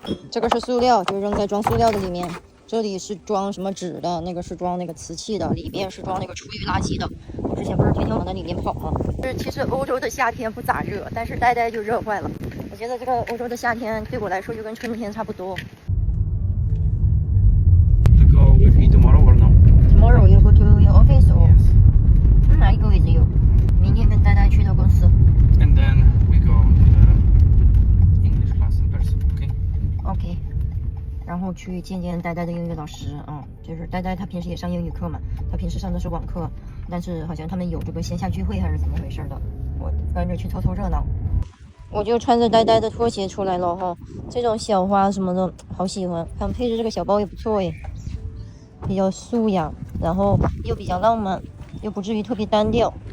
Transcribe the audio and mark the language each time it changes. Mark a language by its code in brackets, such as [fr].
[zh] 这个是塑料，就扔在装塑料的里面。这里是装什么纸的，那个是装那个瓷器的，里面是装那个厨余垃圾的。我之前不是天天往那里面跑吗？其实欧洲的夏天不咋热，但是呆呆就热坏了。我觉得这个欧洲的夏天对我来说就跟春天差不多。 [en] To go with me tomorrow or no? Tomorrow you go to your office or? I go with you. [zh] 明天跟呆呆去到公司。 [en] And then we go to the English class in person, okay? OK。 [zh] 然后去见见呆呆的英语老师就是呆呆他平时也上英语课嘛，他平时上的是网课，但是好像他们有这个线下聚会还是怎么回事的，我跟着去凑凑热闹。我就穿着呆呆的拖鞋出来了哈，这种小花什么的好喜欢，看配着这个小包也不错耶，比较素雅，然后又比较浪漫，又不至于特别单调。